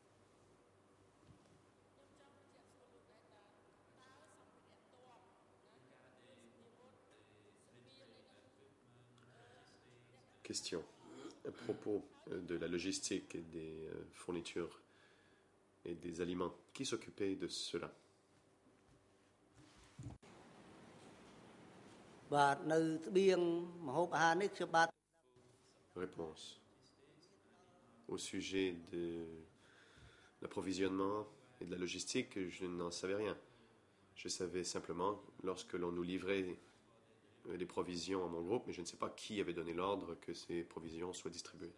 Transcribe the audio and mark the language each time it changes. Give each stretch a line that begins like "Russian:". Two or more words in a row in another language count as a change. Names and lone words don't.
French: Question. À propos de la logistique et des fournitures et des aliments, qui s'occupait de cela?
Khmer: បាទនៅស្បៀងម្ហូបអាហារនេះខ្ញុំបាទ
French: Réponse. Au sujet de l'approvisionnement et de la logistique, je n'en savais rien. Je savais simplement lorsque l'on nous livrait les provisions à mon groupe, mais je ne sais pas qui avait donné l'ordre que ces provisions soient distribuées.